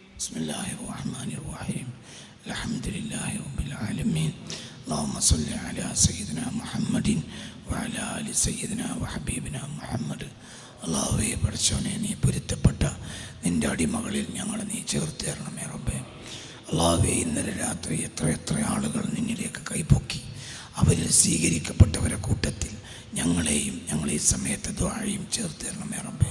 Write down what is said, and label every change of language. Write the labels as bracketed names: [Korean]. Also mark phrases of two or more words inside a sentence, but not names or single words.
[Arabic] بسم الله الرحمن الرحيم الحمد لله رب العالمين اللهم صل على سيدنا محمد وعلى آل سيدنا وحبيبنا محمد. [Malayalam] അല്ലാഹുവേ, പഠിച്ചവനെ, നീ പൊരുത്തപ്പെട്ട നിൻ്റെ അടിമകളിൽ ഞങ്ങളെ നീ ചേർത്ത് തരണമേ റബ്ബേ. അല്ലാഹുവേ, ഇന്നലെ രാത്രി എത്ര ആളുകൾ നിന്നിലേക്ക് കൈപൊക്കി. അവരിൽ സ്വീകരിക്കപ്പെട്ടവരെ കൂട്ടത്തിൽ ഞങ്ങളെയും ഞങ്ങളീ സമയത്ത് ദുആയും ചേർത്ത് തരണമേ റബ്ബേ.